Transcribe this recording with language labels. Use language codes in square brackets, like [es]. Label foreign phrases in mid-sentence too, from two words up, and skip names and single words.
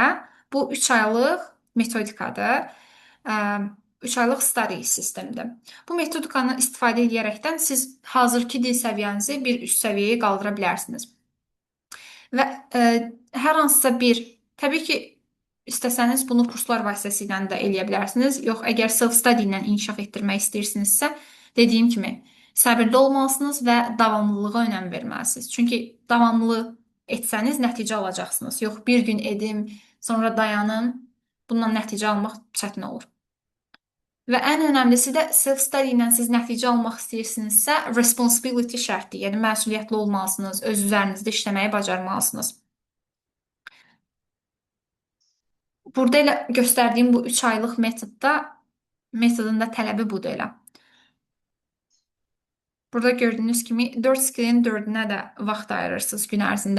[az] Bu 3 aylıq metodikadır. 3 aylıq study sistemdir. Bu metodikanı istifadə edərəkdən siz hazırki dil səviyyənizi bir üst səviyyəyə qaldıra bilərsiniz. Və hər hansısa bir, təbii ki, İstəsəniz bunu kurslar vasitəsilə də eləyə bilərsiniz. Yox, əgər self-study ilə inkişaf etdirmək istəyirsinizsə, dediyim kimi, səbirli olmalısınız və davamlılığa önəm verməlisiniz. Çünki davamlı etsəniz nəticə alacaqsınız. Yox, bir gün edim, sonra dayanım, bundan nəticə almaq çətin olur. Və ən önəmlisi də self-study ilə siz nəticə almaq istəyirsinizsə, responsibility şərtdir. Yəni məsuliyyətli olmalısınız, öz üzərinizdə işləməyi bacarmalısınız. Burada elə göstərdiyim bu 3 aylıq metodun da tələbi budur elə. Burada gördüyünüz kimi 4 skillin 4-ünə də vaxt ayırırsınız gün ərzində.